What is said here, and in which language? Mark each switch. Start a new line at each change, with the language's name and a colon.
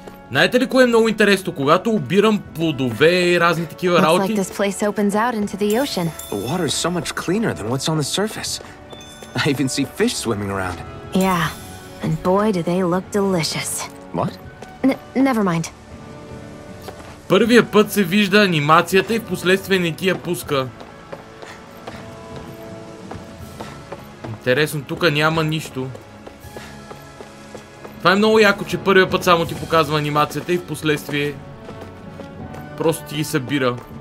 Bulgarian: Знаете ли кое е много интересно? Когато обирам плодове и разни такива
English: Looks like
Bulgarian: работи,
English: this place opens out into the ocean. The water's so much cleaner than what's on the surface. I even see fish swimming around. Yeah, and boy do they look delicious. What? Never mind.
Bulgarian: първия път се вижда анимацията и в последствие не ти я пуска. Интересно, тук няма нищо. Това е много яко, че първия път само ти показва анимацията и в последствие просто ти ги събира.